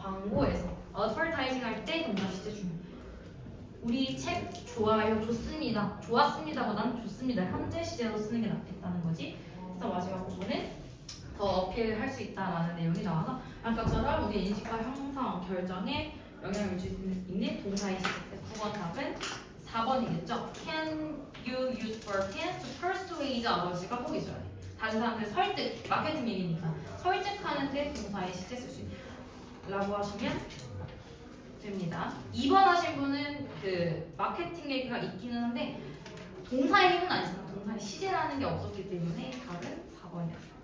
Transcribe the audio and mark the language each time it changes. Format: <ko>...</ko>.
<ko>광고에서 advertising 할 때 동사 시제 중요해요. 우리 책 좋아요, 좋습니다. 좋았습니다보다는 좋습니다. 현재 시제로 쓰는 게 낫겠다는 거지. 그래서 마지막 부분은 더 어필할 수 있다라는 내용이 나와서 아까처럼 우리 인식과 형성, 결정에 영향을 줄 수 있는 동사의 시제. 9번 답은 4번이겠죠.</ko> <en>Can you use verb tense to persuade others가</en> <ko>꼭 있어야 돼. 다른 사람들 설득, 마케팅 얘기니까 설득하는데 동사의 시제 쓸 수 있다라고 하시면 됩니다. 2번 하신 분은 그 마케팅 얘기가 있기는 한데 동사의 힘은 아니잖아. 동사의 시제라는 게 없었기 때문에 답은 4번이야.</ko>